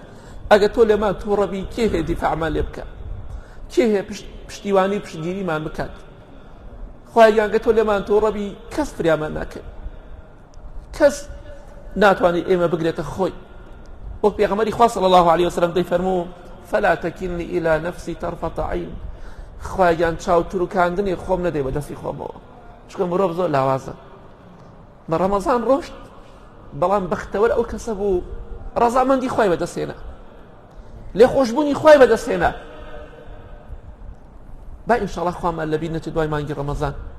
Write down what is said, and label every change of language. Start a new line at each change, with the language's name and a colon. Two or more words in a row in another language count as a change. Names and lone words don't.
Central Kurdish: ئەگەر تۆ لێمان تووڕەبی کێ هەیە دیفاعمان لێ بکە؟ کێ هەیە پشتیوانی پشتگیریمان بکات؟ خوایگەن ئەگەر تۆ لێمان تووڕەبی کەس فریامان ناکرد، کەس ناتوانێت ئێمە بگرێتە خۆی. وەک پێغەمبەری خوا
Arabic: صلی الله عليه وسلم
Central Kurdish: دەیفەرموو
Arabic: فلا تكلني إلى نفسي طرفة عين.
Central Kurdish: خوایان چاوتروکاندنی خۆم نەدەی بەدەستی خۆمەوە، چونکە مرۆڤ زۆر لاوازە. بە ڕەمەزان ڕۆشت بەڵام بەختەوەر ئەو کەسە بوو ڕەزامەندی خوای بەدەستێنا، لێخۆشبوونی خوای بەدەستێنا. با ئینشاءڵڵا خوامان لەبیر نەچێت دوای مانگی ڕەمەزان.